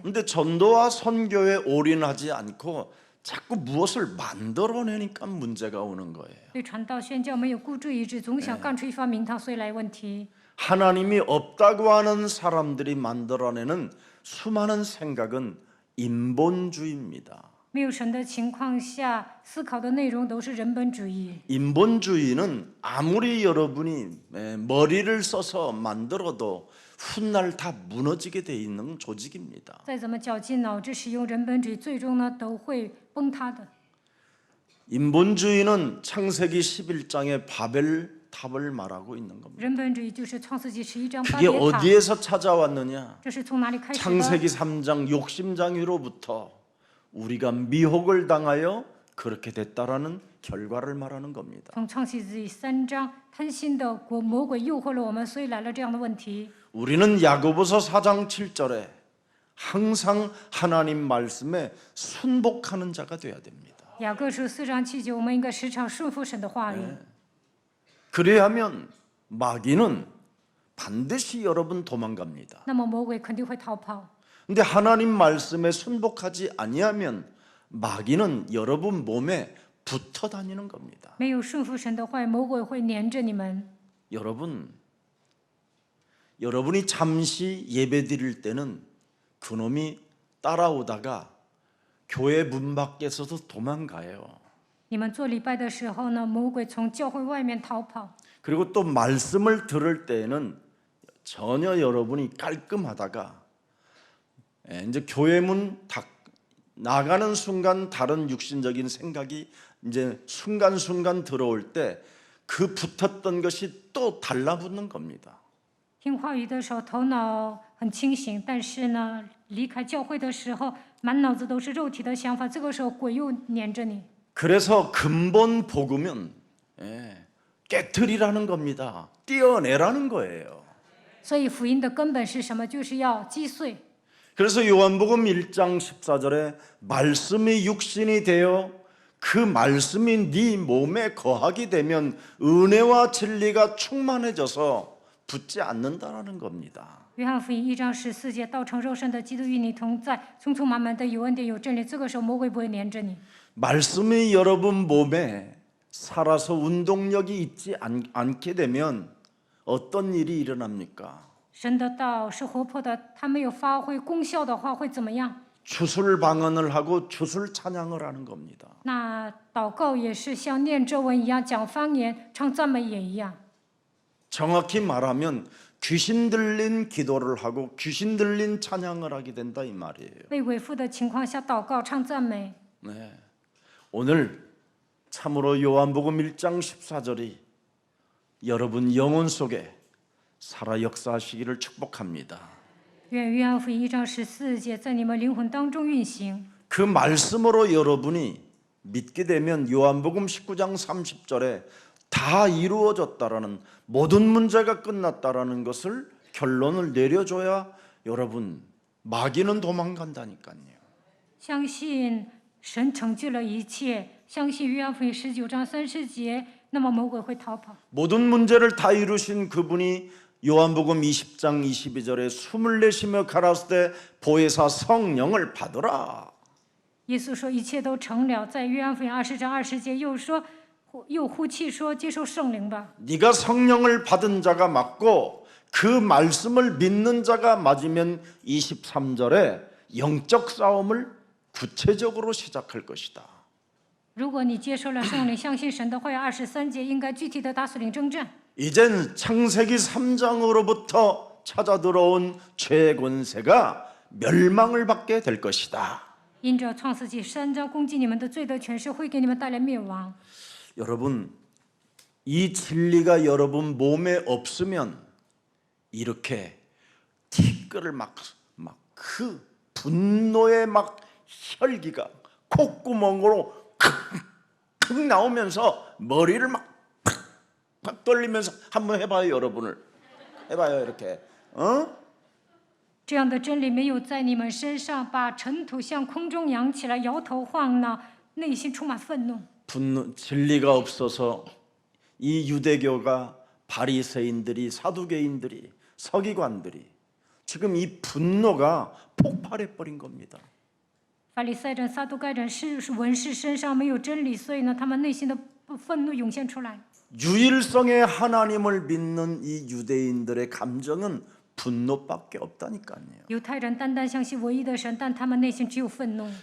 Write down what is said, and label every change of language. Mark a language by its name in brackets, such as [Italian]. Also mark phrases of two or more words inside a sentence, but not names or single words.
[Korean] 근데 전도와 선교에 올인하지 않고 자꾸 무엇을 만들어내니까 문제가 오는 거예요. [Chinese] 对传道宣教没有孤注一掷，总想干出一番名堂，所以来问题。 [Korean] 하나님이 없다고 하는 사람들이 만들어내는 수많은 생각은 인본주의입니다. [Chinese] 没有神的情况下，思考的内容都是人本主义。 [Korean] 인본주의는 아무리 여러분이 머리를 써서 만들어도 훗날 다 무너지게 돼 있는 조직입니다. [Chinese] 再怎么绞尽脑汁使用人本主义，最终呢都会崩塌的。 [Korean] 인본주의는 창세기 11장의 바벨탑을 말하고 있는 겁니다. [Chinese] 人本主义就是创世纪11章巴 [Korean] 그게 [Chinese] 别塔， [Korean] 어디에서 찾아왔느냐? [Chinese] 这是从哪里开始的？ [Korean] 창세기 3장 욕심장애로부터 우리가 미혹을 당하여 그렇게 됐다라는 결과를 말하는 겁니다. [Chinese] 从创世纪3章，贪心的魔鬼诱惑了我们，所以来了这样的问题。 [Korean] 우리는 야고보서 4장 7절에 항상 하나님 말씀에 순복하는 자가 돼야 됩니다. [Chinese] 雅各书4章7节，我们应该时常顺服神的话语。 [Korean] 그래야면 마귀는 반드시 여러분 도망갑니다. [Chinese] 那么魔鬼肯定会逃跑。 [Korean] 근데 하나님 말씀에 순복하지 아니하면 마귀는 여러분 몸에 붙어 다니는 겁니다. [Chinese] 没有顺服神的话语，魔鬼会黏着你们。 [Korean] 여러분이 잠시 예배 드릴 때는 그놈이 따라오다가 교회 문 밖에서도 도망가요. [Chinese] 你们做礼拜的时候呢，魔鬼从教会外面逃跑。 [Korean] 그리고 또 말씀을 들을 때에는 전혀 여러분이 깔끔하다가 이제 교회 문 나가는 순간 다른 육신적인 생각이 이제 순간순간 들어올 때 그 붙었던 것이 또 달라붙는 겁니다. [Chinese] 听话语的时候，头脑很清醒，但是呢，离开教会的时候，满脑子都是肉体的想法。这个时候，鬼又黏着你。 [Korean] 그래서 근본 복음은 깨트리라는 겁니다. 떼어내라는 거예요. [Chinese] 所以福音的根本是什么？就是要击碎。 [Korean] 그래서 요한복음 1장 14절에 말씀이 육신이 되어 그 말씀이 네 몸에 거하게 되면 은혜와 진리가 충만해져서 붙지 않는다라는 겁니다. [Chinese] 约翰福音1章14节，道成肉身的基督与你同在，充充满满的有恩典有真理。这个时候，魔鬼不会黏着你。 [Korean] 말씀이 여러분 몸에 살아서 운동력이 있지 않게 되면 어떤 일이 일어납니까? [Chinese] 神的道是活泼的，它没有发挥功效的话，会怎么样？ [Korean] 주술 방언을 하고 주술 찬양을 하는 겁니다. [Chinese] 那祷告也是像念咒文一样，讲方言、唱赞美也一样。 [Korean] 정확히 말하면 귀신 들린 기도를 하고 귀신 들린 찬양을 하게 된다 이 말이에요. [Chinese] 被鬼附的情况下祷告、唱赞美。 [Korean] 네. 오늘 참으로 요한복음 1장 14절이 여러분 영혼 속에 살아 역사하시기를 축복합니다. [Chinese] 愿约翰福音1章14节在你们灵魂当中运行。 [Korean] 그 말씀으로 여러분이 믿게 되면 요한복음 19장 30절에 다 이루어졌다라는 모든 문제가 끝났다라는 것을 결론을 내려줘야 여러분 마귀는 도망간다니까요. [Chinese] 相信神成就了一切，相信约翰福音19章30节，那么魔鬼会逃跑。 [Korean] 모든 문제를 다 이루신 그분이 요한복음 20장 22절에 숨을 내쉬며 가라사대 보혜사 성령을 받으라. [Chinese] 耶稣说一切都成了，在约翰福音20章20节又呼气说接受圣灵吧。 [Korean] 네가 성령을 받은 자가 맞고 그 말씀을 믿는 자가 맞으면 23절에 영적 싸움을 구체적으로 시작할 것이다. [Chinese] 如果你接受了圣灵，相信神的话，23节应该具体的打属灵征战。 [Korean] 이젠 창세기 3장으로부터 찾아 들어온 죄의 권세가 멸망을 받게 될 것이다. [Chinese] 因着创世纪3章攻击你们的罪的权势，会给你们带来灭亡。 [Korean] 여러분, 이 진리가 여러분 몸에 없으면 이렇게 티끌을 막 그 분노의 막 혈기가 콧구멍으로 크 나오면서 머리를 막 돌리면서 한번 해봐요, 여러분을. 해봐요, 이렇게. [Chinese] 这样的真理没有在你们身上，把尘土向空中扬起来，摇头晃脑，内心充满愤怒。 [Korean] 진리가 없어서 이 유대교가 바리새인들이 사두개인들이 서기관들이 지금 이 분노가 폭발해 버린 겁니다. [Chinese] 法利赛人、撒都该人是文士身上没有真理，所以呢，他们内心的愤怒涌现出来。 [Korean] 유일성의 하나님을 믿는 이 유대인들의 감정은 분노밖에 없다니까요. [Chinese] 犹太人单单相信唯一的神，但他们内心只有愤怒。